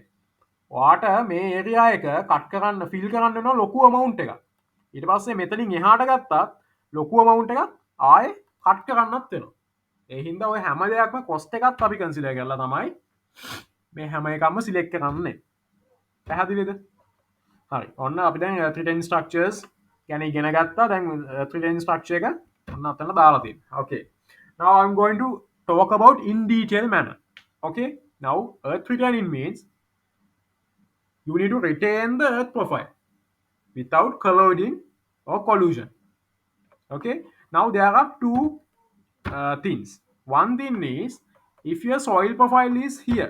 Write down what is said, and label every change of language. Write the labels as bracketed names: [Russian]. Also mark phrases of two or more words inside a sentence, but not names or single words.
[Sinhala] ඔයාට මේ ඒරියා එක කට් කරන්න ෆිල් කරන්න වෙනවා ලොකු amount එකක්. ඊට පස්සේ මෙතනින් එහාට ගත්තත් ලොකු amount එකක් ආයේ කට් කරන්නත් වෙනවා. ඒ හින්දා ඔය හැම දෙයක්ම කොස්ට් එකත් අපි කන්සිඩර් කරලා තමයි මේ හැම එකක්ම සිලෙක්ට් කරන්නේ. පැහැදිලිද? හරි. ඔන්න අපි දැන් [English] earth retaining structures [Sinhala] ගැන ඉගෙන ගත්තා. දැන් [English] earth retaining structure [Sinhala] එක ඔන්න අතන දාලා තියෙනවා. [English] Okay. Now I'm going to talk about in detail manner. Okay. Now earth retaining means you need to retain the earth profile without colliding or collusion. Okay. Now there are two things. One thing is if your soil profile is here.